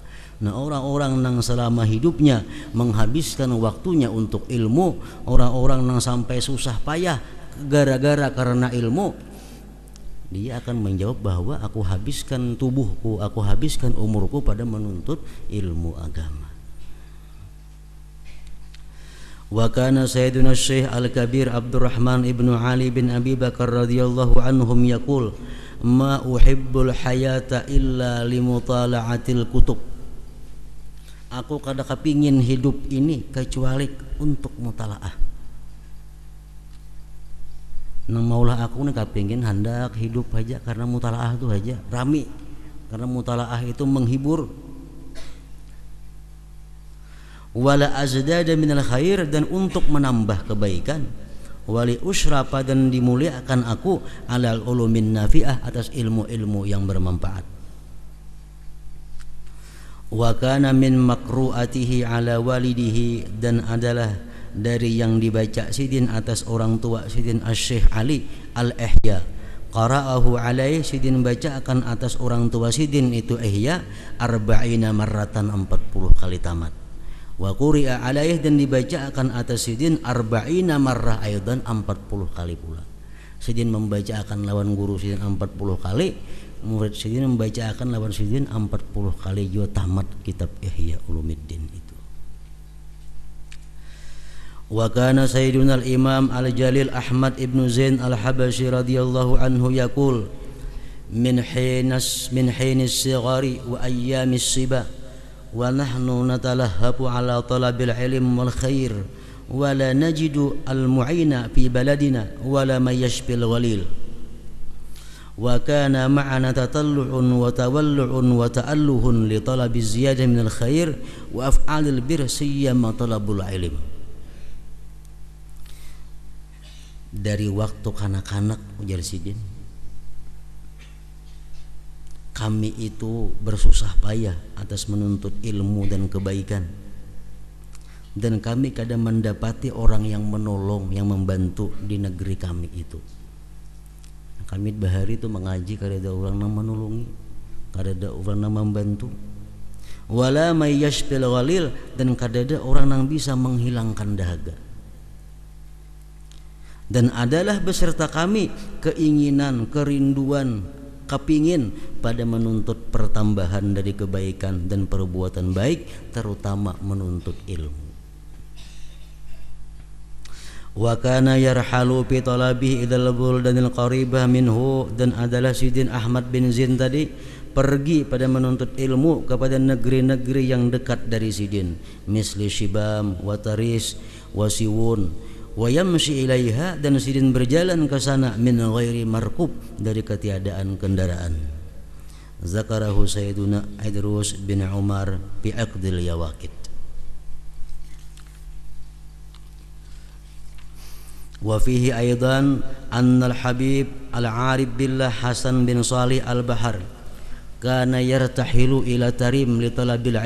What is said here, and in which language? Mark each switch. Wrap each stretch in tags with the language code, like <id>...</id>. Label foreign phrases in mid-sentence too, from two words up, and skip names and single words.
<bjn>Nah, orang-orang nang selama hidupnya menghabiskan waktunya untuk ilmu, orang-orang nang sampai susah payah gara-gara karena ilmu, dia akan menjawab bahwa aku habiskan tubuhku, aku habiskan umurku pada menuntut ilmu agama.</bjn> <ar>وكان سيدنا الشيخ الكبير عبد الرحمن ابن علي بن أبي بكر رضي الله عنهم يقول، ما أحب الحياة إلا لمطالعة الكتب.</ar> <bjn>Aku kada kepingin hidup ini kecuali untuk mutalaah. Nang maulah aku nih kepingin hendak hidup aja karena mutalaah itu aja rami, karena mutalaah itu menghibur.</bjn> <ar>ولأزداد من الخير,</ar> <bjn>dan untuk menambah kebaikan.</bjn> <ar>ولأشرف,</ar> <bjn>dan dimuliakan aku</bjn> <ar>على العلوم النافعة,</ar> <bjn>atas ilmu-ilmu yang bermanfaat.</bjn> <ar>وكان من مقروءاته على والده,</ar> <bjn>dan adalah dari yang dibaca sidin atas orang tua sidin Asy-Syaikh Ali Al-Ihya.</bjn> <ar>قرأه عليه,</ar> <bjn>sidin baca akan atas orang tua sidin itu Ihya</bjn> <ar>أربعين مرة,</ar> <bjn>40 kali tamat.</bjn> <ar>وقرئ عليه,</ar> <bjn>dan dibaca akan atas sidin</bjn> <ar>أربعين مرة أيضا,</ar> <bjn>40 kali pula. Sidin membaca akan lawan guru sidin 40 kali, murid sidin membaca akan lawan sidin 40 kali juga tamat kitab Ihya Ulumuddin itu.</bjn> <ar>وكان سيدنا الإمام الجليل أحمد ابن زين الحبشي رضي الله عنه يقول، من حين صغري وأيام الصبا ونحن نتلهب على طلب العلم والخير ولا نجد المعين في بلدنا ولا من يشفي الغليل وكان معنا تطلع وتولع وتأله لطلب زيادة من الخير وأفعال البر سيما طلب العلم.</ar> <bjn>Dari waktu kanak-kanak ujar sidin, kami itu bersusah payah atas menuntut ilmu dan kebaikan, dan kami kadang mendapati orang yang menolong, yang membantu di negeri kami itu. Kami bahari itu mengaji, kada ada orang yang menolongi, kada ada orang yang membantu.</bjn> <ar>ولا من يشفي الغليل,</ar> <bjn>dan kada ada orang yang bisa menghilangkan dahaga. Dan adalah beserta kami keinginan, kerinduan, kepingin pada menuntut pertambahan dari kebaikan dan perbuatan baik, terutama menuntut ilmu.</bjn> <ar>وكان يرحل في طلبه إلى البلدان القريبة منه,</ar> <bjn>dan adalah sidin Ahmad bin Zain tadi pergi pada menuntut ilmu kepada negeri-negeri yang dekat dari sidin,</bjn> <ar>مثل شبام وتريس وسيئون ويمشي إليها,</ar> <bjn>dan sidin berjalan ke sana</bjn> <ar>من غير مركوب,</ar> <bjn>dari ketiadaan kendaraan.</bjn> <ar>ذكره سيدنا عيدروس بن عمر في عقد اليواقيت. وفيه أيضا أن الحبيب العارف بالله حسن بن صالح البحر كان يرتحل إلى تريم لطلب</ar>